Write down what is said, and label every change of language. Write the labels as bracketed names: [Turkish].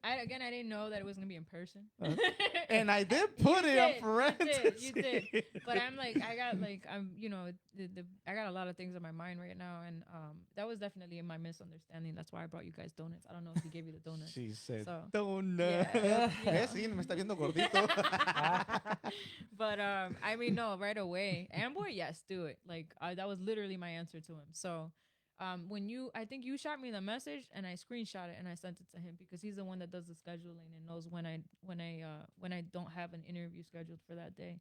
[English] I didn't know that it was gonna be in person. And I did put it up for You did. But I'm like, you know, I got a lot of things in my mind right now, and that was definitely my misunderstanding. That's why I brought you guys donuts. I don't know if he gave you the donuts. She said, So, donut. yeah, [Spanish] Sí, me está viendo gordito. [English] But I mean, no, right away, Amboy, yes, do it. Like, that was literally my answer to him. So, I think you shot me the message and I screenshot it and I sent it to him because he's the one that does the scheduling and knows when I don't have an interview scheduled for that day.